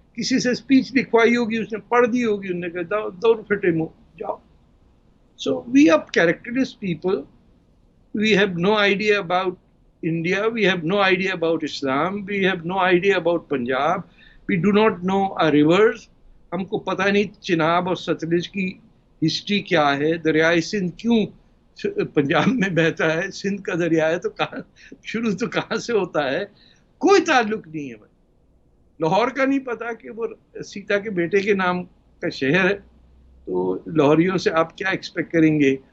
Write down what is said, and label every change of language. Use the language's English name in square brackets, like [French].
[Urdu] کسی سے اسپیچ لکھوائی ہوگی, اس نے پڑھ دی ہوگی, انہوں نے کہا دور پھٹے منہ جاؤ. [English] So we are characterless people. We have no idea about India. We have no idea about Islam. We have no idea about Punjab. We do not know our rivers. [Urdu] ہم کو پتہ نہیں چناب اور ستلج کی ہسٹری کیا ہے, دریائے سندھ کیوں پنجاب میں بہتا ہے, سندھ کا دریا ہے تو کہاں شروع تو کہاں سے ہوتا ہے, کوئی تعلق نہیں ہے. لاہور کا نہیں پتا کہ وہ سیتا کے بیٹے کے نام کا شہر ہے, تو لاہوریوں سے آپ کیا ایکسپیکٹ کریں گے.